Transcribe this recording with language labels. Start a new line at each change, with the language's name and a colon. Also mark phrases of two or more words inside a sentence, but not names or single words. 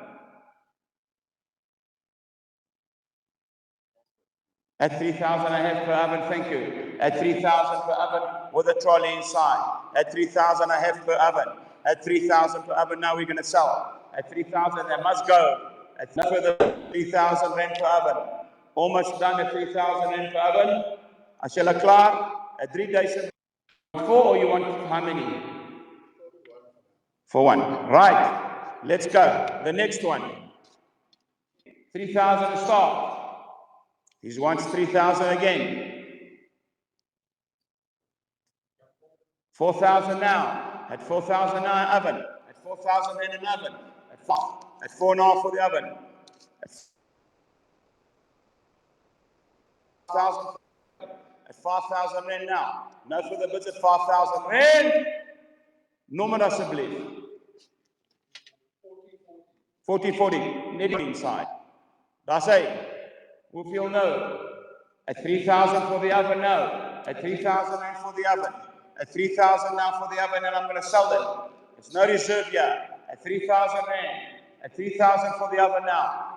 English: At 3,000 I have per oven, thank you. At 3,000 per oven with a trolley inside. At 3,000 I have per oven. At 3,000 per oven, now we're going to sell. At 3,000 they must go. At further 3,000 rand per oven. Almost done at 3,000 rand per oven.
Afrikaans: As jy klaar
English: at 3 days. 4 or you want how many? For 1. Right. Let's go. The next one. 3,000 to start. He wants 3,000 again. 4,000 now. At 4,000 now oven. At 4,000 in an oven. At 4.5 for the oven. At 5,000. At 5,000 rand now. No further bids at 5,000 rand.
Afrikaans: Nommer asseblief. 40. Net inside.
English: That's it. Hoeveel no? At 3,000 for the oven, no. At 3,000 rand for the oven. At 3,000 now for the oven, and I'm going to sell them. It's no reserve here. At 3,000 rand. At 3,000 for the oven now.